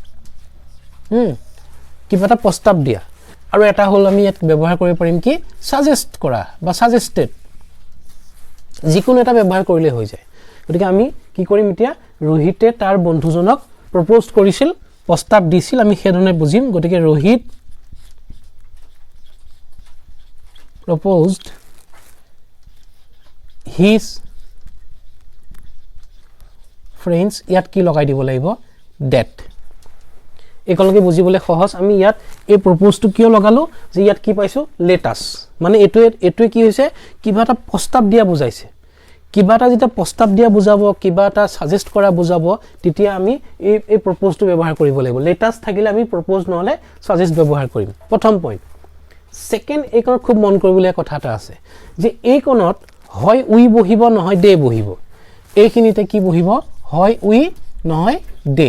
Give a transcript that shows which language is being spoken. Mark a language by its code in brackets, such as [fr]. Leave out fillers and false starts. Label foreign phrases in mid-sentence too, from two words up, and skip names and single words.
[as] কিবা এটা প্ৰস্তাৱ দিয়া আৰু এটা হল আমি ইয়াত ব্যৱহাৰ কৰিব পাৰিম কি সাজেষ্ট কৰা বা সাজেষ্টেড যিকোনো এটা ব্যৱহাৰ কৰিলে হৈ যায় গতিকে আমি কি কৰিম এতিয়া ৰোহিতে তাৰ বন্ধুজনক প্ৰপ'জ কৰিছিল প্ৰস্তাৱ দিছিল আমি হেডনে বুজিম গতিকে Rohit [en] proposed his friends [as] ইয়াত কি লগাই দিব লাগিব that একলগে বুজিবলে সহজ আমি ইয়াত এই প্ৰপ'জটো কিয় লগালো যে ইয়াত কি পাইছো [en] let us [as] মানে এটোৱে কি হৈছে কিবা এটা প্ৰস্তাৱ দিয়া বুজাইছে কিবা এটা যেটা প্ৰস্তাৱ দিয়া বুজাব কিবা এটা সাজেষ্ট কৰা বুজাব তেতিয়া আমি এই প্ৰপ'জটো ব্যৱহাৰ কৰিব লাগিব লেটাস থাকিলে আমি প্ৰপ'জ নহলে সাজেষ্ট ব্যৱহাৰ কৰিম প্ৰথম পইণ্ট সেকেন্ড এইকন খুব মন কৰিবলগীয়া কথা এটা আছে যে এইকনত হয় উই বহিব নহয় দে বহিব এইখিনিতে কি বহিব হয় উই নহয় দে